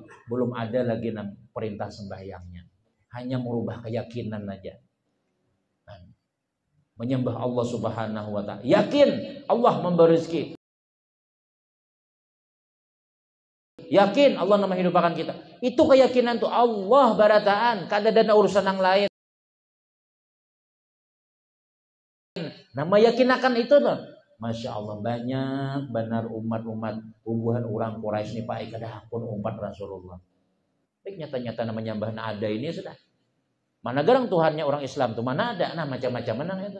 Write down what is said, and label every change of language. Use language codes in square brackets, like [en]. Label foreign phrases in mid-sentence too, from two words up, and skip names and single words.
[bjn] Belum ada lagi perintah sembahyangnya. Hanya merubah keyakinan aja. Menyembah [ar] الله سبحانه وتعالى. [bjn] Yakin Allah memberi rezeki. Yakin Allah nama hidupakan kita. Itu keyakinan tuh Allah barataan, kada ada urusan yang lain. Nama yakin akan itu tuh. Masya Allah, banyak benar umat-umat hubungan orang Quraisy ini Pak kada hakun umat Rasulullah. Nyata-nyata namanya mbah ada ini sudah. Mana garang Tuhannya orang Islam tuh mana ada, nah macam-macam menang itu.